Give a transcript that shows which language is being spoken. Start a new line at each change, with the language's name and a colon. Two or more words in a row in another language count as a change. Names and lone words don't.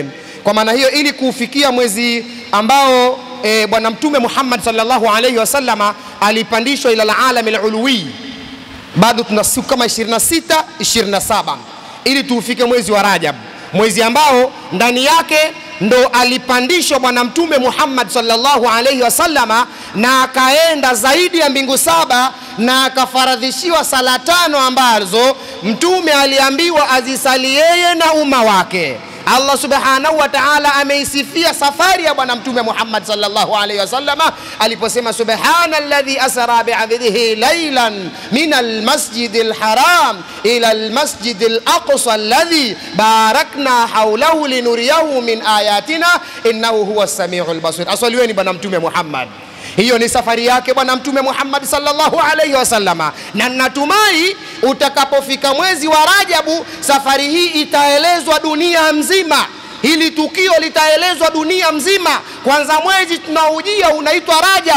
Swahili: Kwa maana hiyo, ili kufikia mwezi ambao bwana mtume Muhammad
Arabic: صلى الله عليه وسلم
Swahili: alipandishwa
Arabic: إلى العالم العلوي,
Swahili: bado tuna siku kama 26 27 ili tufike mwezi wa Rajab, mwezi ambao ndani yake ndo alipandishwa bwana mtume Muhammad
Arabic: صلى الله عليه وسلم,
Swahili: na akaenda zaidi ya mbingu 7 na akafaradhishiwa sala 5 ambazo mtume aliambiwa azisali yeye na umma wake. Allah
Arabic: سبحانه وتعالى
Swahili: ameisifia safari ya bwana mtume Muhammad
Arabic: صلى الله عليه وسلم
Swahili: aliposema
Arabic: سبحان الذي أسرى بعبده ليلا من المسجد الحرام إلى المسجد الأقصى الذي باركنا حوله لنريه من آياتنا إنه هو السميع البصير.
Swahili: Aswaliweni bwana mtume Muhammad. Hiyo ni safari yake bwana mtume Muhammad
Arabic: صلى الله عليه وسلم,
Swahili: na natumai utakapofika mwezi wa Rajabu safari hii itaelezwa dunia mzima. Hili tukio litaelezwa dunia mzima. Kwanza mwezi tunaujia unaitwa Rajab.